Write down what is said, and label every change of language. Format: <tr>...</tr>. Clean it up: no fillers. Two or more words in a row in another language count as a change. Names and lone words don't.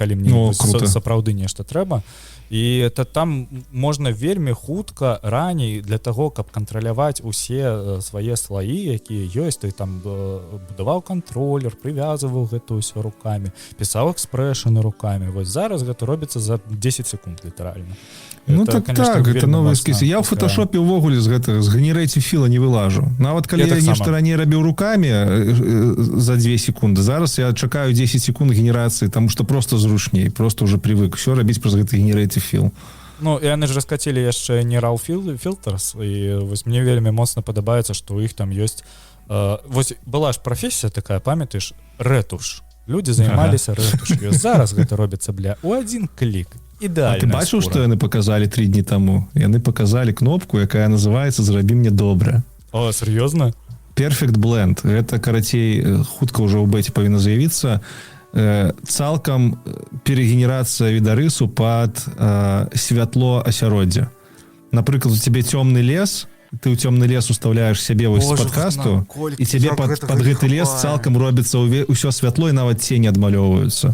<be>Калі мне сапраўды нешта трэба. і это там можна вельмі хутка раней</be> <ru>для того,</ru> <be>каб кантраляваць усе свае слаі, якія ёсць. Ты там будаваў кантролер, прывязваў гэта ўсё рукамі, пісаў экспрэшаны рукамі. Вось зараз гэта робіцца за 10 секунд літаральна. Ну</be> <ru>это, так, конечно, так, это новые</ru> <be>класна. эскізы. Я ў фотошопе ўвогуле з гэтага, з генерэйці філа не вылажу. Нават калі я нешта раней рабіў рукамі за 2 секунды, зараз я чакаю 10 секунд генерацыі, таму што просто зручней,</be> <ru>просто уже привык все</ru> <be>рабіць праз гэты генерэйці філ. Ну, і яны ж раскацілі яшчэ не RAW Filters, і вось мне вельмі моцна падабаецца, што ў іх там ёсць... Вось была ж прафесія такая, памятаеш, рэтуш. Людзі займаліся рэтушкаю. Зараз гэта робіцца, у один клік. Ідэальная. А ты бачыў, што яны паказалі 3 дні таму? Яны паказалі кнопку, якая называецца «Зрабі мне добра».</be> <ru>О, серьёзна?</ru> <be>Perfect Blend. Гэта, карацей, хутка ўжо ў бэце павінна з'явіцца. Цалкам перегенерацыя відарысу пад святло асяроддзя. Напрыклад, у цябе цёмны лес, ты ў цёмны лес уставляеш сябе вось з падкасту, і цябе пад гэты лес цалкам робіцца ўсё святло, і нават цені адмалёўваюцца.</be>